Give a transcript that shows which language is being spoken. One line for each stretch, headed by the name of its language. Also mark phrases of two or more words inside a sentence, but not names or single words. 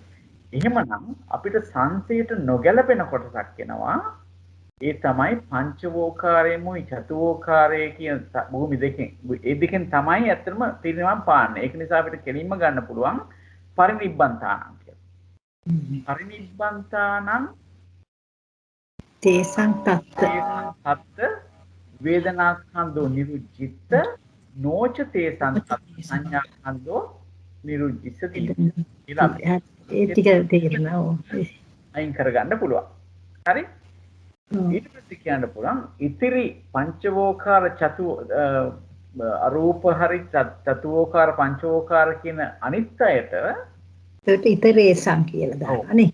Sinhala: එහෙමනම් අපිට සංසයට නොගැලපෙන කොටසක් එනවා. ඒ තමයි පංචවෝකාරයේමුයි චතුවෝකාරයේ කියන භූමි දෙකෙන්. ඒ දෙකෙන් තමයි ඇත්තටම පිරිනිවන් පාන්නේ. ඒක නිසා අපිට කෙලින්ම ගන්න පුළුවන් පරිනිබ්බන්තානං කියලා.
Pali: පරිනිබ්බන්තානං තේසං තත්ත වේදනාස්කන්ධෝ නිරුද්ධිත නොච තේසං තත්ත සංඥාස්කන්ධෝ නිරුද්ධිත කියලා
Sinhala: ඒ ටික තේරෙනවා. අයින් කරගන්න පුළුවන්. හරි? ඊට පස්සේ කියන්න පුළුවන් ඉතිරි පංචවෝකාර අරූප හරි චතුවෝකාර පංචවෝකාර කියන අනිත් අයට ඒකට ඉතරේසං කියලා දානවා නේ.